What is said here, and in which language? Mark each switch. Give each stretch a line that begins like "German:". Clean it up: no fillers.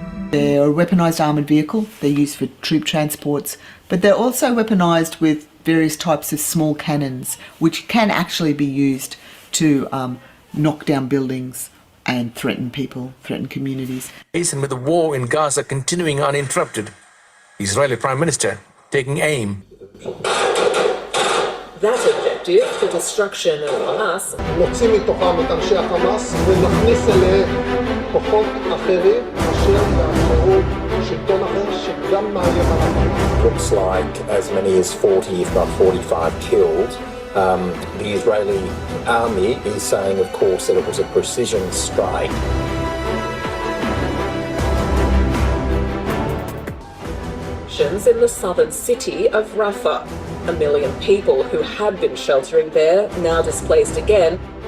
English: They're a weaponised armoured vehicle. They're used for troop transports, but they're also weaponised with various types of small cannons, which can actually be used to knock down buildings and threaten people, threaten communities. And with the war in Gaza continuing uninterrupted, the Israeli Prime Minister taking aim. That objective, the destruction of Hamas,
Hebrew: נוציא מתוכם את אנשי החמאס ונכניס אליהם כוחות אחרים אשר יאפשרו שלטון אחר שגם מאיים על החמאס.
English: Looks like as many as 40, if not 45 killed. The Israeli army is saying, of course, that it was a precision strike. in the southern city of Rafah. 1 million people who had been sheltering there now displaced again.